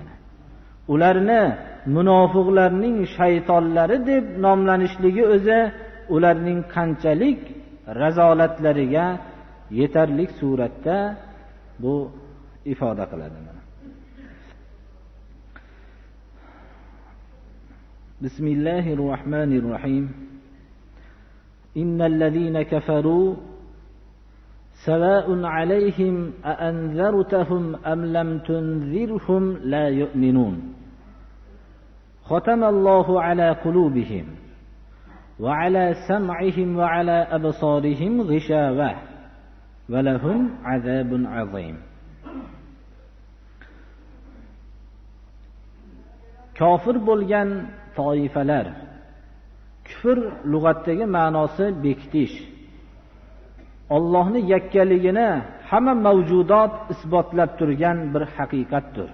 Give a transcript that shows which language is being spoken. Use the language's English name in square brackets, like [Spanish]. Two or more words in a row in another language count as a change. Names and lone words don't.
[Uzbek] Ularni munofiqlarning shaytonlari deb nomlanishligi o'zi ularning qanchalik razolatlariga yetarlik suratda bu ifoda qiladi. [Arabic] Bismillahirrohmanirrohim. إن الذين كفروا سواء عليهم أأنذرتهم أم لم تنذرهم لا يؤمنون. ختم الله على قلوبهم وعلى سمعهم وعلى أبصارهم غشاوة ولهم عذاب عظيم. [Uzbek] Kofir bo'lgan toifalar, kufr lug'atdagi ma'nosi bekitish. Allohning yakkaligini hamma mavjudot isbotlab turgan bir haqiqatdir.